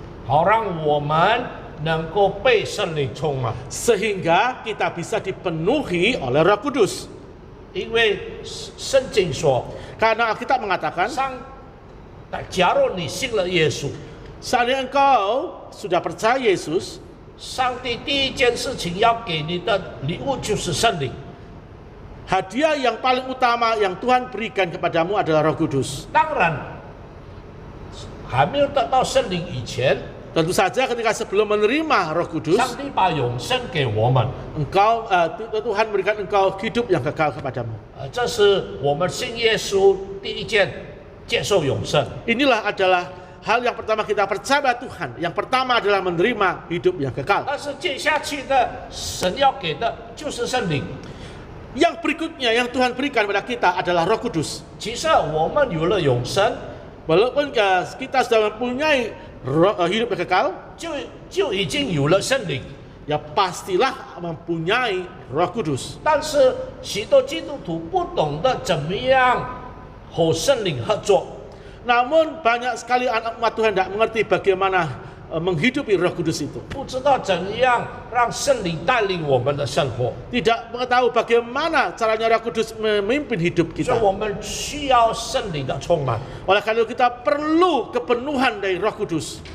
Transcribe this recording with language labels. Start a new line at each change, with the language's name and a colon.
Chinese: 好让我们能够被圣灵充满。
Indonesian: sehingga kita bisa dipenuhi oleh Roh Kudus.
Chinese: 因为圣经说，
Indonesian: Karena Alkitab mengatakan,
Chinese: 假如你信了耶稣，
Indonesian: seandainya engkau sudah percaya Yesus,
Chinese: 上帝第一件事情要给你的礼物就是圣灵。
Indonesian: hadiah yang paling utama yang Tuhan berikan kepadamu adalah Roh Kudus.
Chinese: 当然，还没有得到圣灵以前，
Indonesian: Tentu saja ketika sebelum menerima Roh Kudus,
Chinese: 上帝把永生给我们，
Indonesian: Tuhan berikan engkau hidup yang kekal kepadamu.
Chinese: 这是我们信耶稣第一件接受永生。
Indonesian: Inilah adalah hal yang pertama kita percaya Tuhan. Yang pertama adalah menerima hidup yang kekal.
Chinese: 但是接下去的神要给的就是圣灵。
Indonesian: Yang berikutnya yang Tuhan berikan kepada kita adalah Roh Kudus.
Chinese: 其实我们有了永生，
Indonesian: Walaupun kita sudah mempunyai hidup yang kekal,
Chinese: 就已经有了圣灵。
Indonesian: ya pastilah mempunyai Roh Kudus.
Chinese: 但是许多基督徒不懂得怎么样和圣灵合作，
Indonesian: Namun banyak sekali anak umat Tuhan tidak mengerti bagaimana menghidupi Roh Kudus itu.
Chinese: 不知道怎样让圣灵带领我们的生活，
Indonesian: Tidak mengetahui bagaimana caranya Roh Kudus memimpin hidup
Chinese: 所以我们需要圣灵的充满。
Indonesian: Oleh karena itu kita perlu kepenuhan dari Roh Kudus.